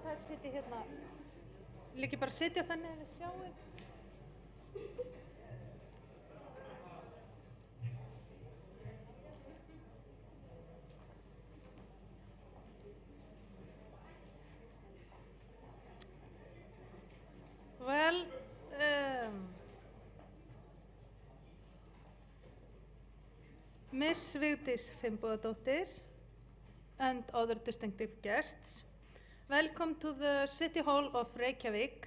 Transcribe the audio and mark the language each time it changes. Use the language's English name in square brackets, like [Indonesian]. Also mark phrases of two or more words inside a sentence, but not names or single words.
[Icelandic] sitja hérna, vil ekki bara sitja þannig að þið sjáu. [English] Well, Miss Vigdís Finnbogadóttir and other distinctive guests, welcome to the City Hall of Reykjavík.